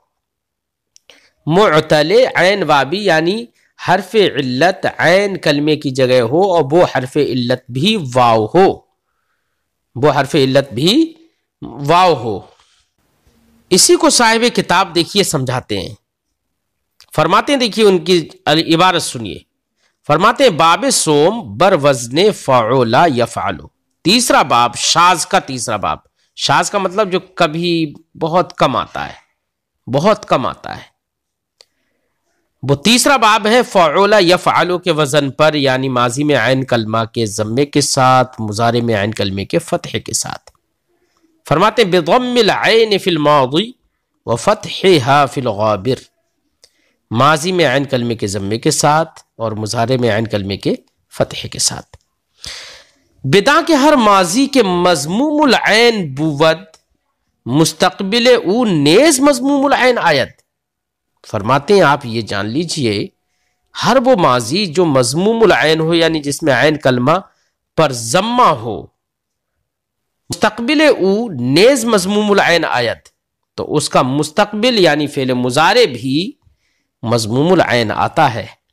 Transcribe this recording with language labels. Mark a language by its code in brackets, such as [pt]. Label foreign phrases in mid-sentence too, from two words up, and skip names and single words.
[ur] معتل عین واوی، یعنی حرف علت عین کلمے کی جگہ ہو اور وہ حرف علت بھی واو ہو، وہ حرف علت بھی واو ہو. اسی کو صاحب کتاب دیکھیے سمجھاتے ہیں، فرماتے ہیں، دیکھیے ان کی عبارت سنیے. فرماتے ہیں [fa] باب سوم بر وزن [ar] فعل يفعل. [ur] تیسرا باب، شاذ کا تیسرا باب۔ شاذ کا مطلب جو کبھی بہت کم آتا ہے، بہت کم آتا ہے، وہ تیسرا باب ہے [ar] فعل يفعل [ur] کے وزن پر، یعنی ماضی میں عین کلمہ کے ضمے کے ساتھ، مضارع میں عین کلمے کے فتح کے ساتھ. فرماتے ہیں [ar] بضم العين في الماضي وفتحها في الغابر. [ur] ماضی میں عین کلمے کے ضمے کے ساتھ اور مضارع میں عین کلمے کے فتح کے ساتھ. [fa] بدانکه هر ماضی که مضموم العین بود مستقبل او نیز مضموم العین آید. [ur] فرماتے ہیں آپ یہ جان لیجیے، ہر وہ ماضی جو مضموم العین ہو، یعنی جس میں عین کلمہ پر ضمہ ہو, [fa] مستقبل او نیز مضموم العین آید, [ur] تو اس کا مستقبل یعنی فعل مضارع بھی مضموم العین آتا ہے.